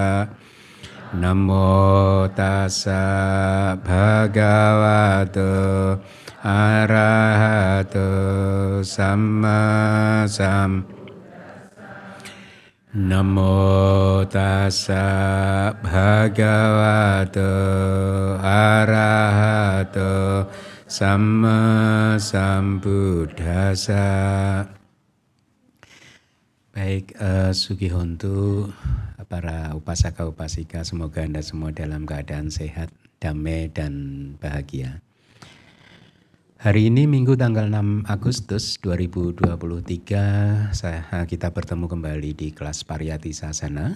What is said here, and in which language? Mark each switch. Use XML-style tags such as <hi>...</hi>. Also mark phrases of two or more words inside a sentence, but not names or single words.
<pi>Namo tassa bhagavato arahato samma Namo tassa bhagavato arahato samma sambuddhassa.</pi> <id>Baik, Sugihontu, para</id> <pi>upasaka upasika,</pi> <id>semoga Anda semua dalam keadaan sehat, damai dan bahagia. Hari ini Minggu tanggal 6 Agustus 2023 kita bertemu kembali di kelas Pariyati Sasana.</id>